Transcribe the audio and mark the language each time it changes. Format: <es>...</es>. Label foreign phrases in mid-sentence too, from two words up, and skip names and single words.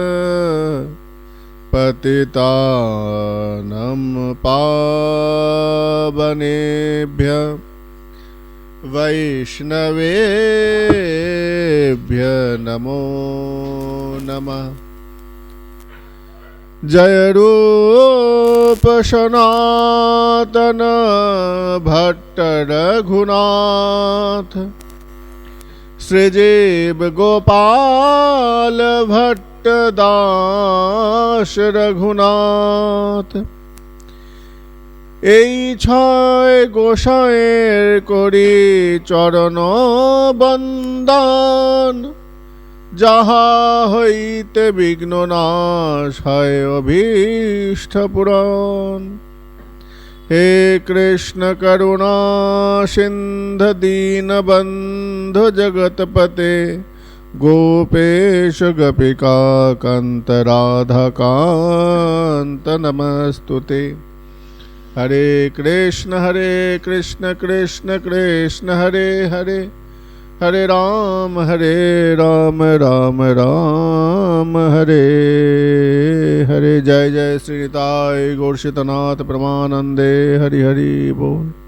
<sa>पतितानं पावनेभ्य वैष्णवेभ्य नमो नमः।</sa> <bn>জয় রূপ সনাতন ভট্ট রঘুনাথ শ্রীজীব গোপাল ভট্ট দাস রঘুনাথ। এই ছয় গোসাঁয়ের করি চরণ বন্দন যাহা হইতে বিঘ্ন নাশ হয় অভীষ্ট পূরণ।</bn> <sa>हे कृष्ण करुणा सिन्धु दीनबन्धु जगत्पते गोपेश गोपिका कांत राधा कांत नमस्तुते। हरे कृष्ण कृष्ण कृष्ण हरे हरे हरे राम राम राम हरे हरे।</sa> <bn>জয় জয় শ্রী নিতাই গৌরশীতনাথ পরমানন্দে হরি হরি বোল।</bn>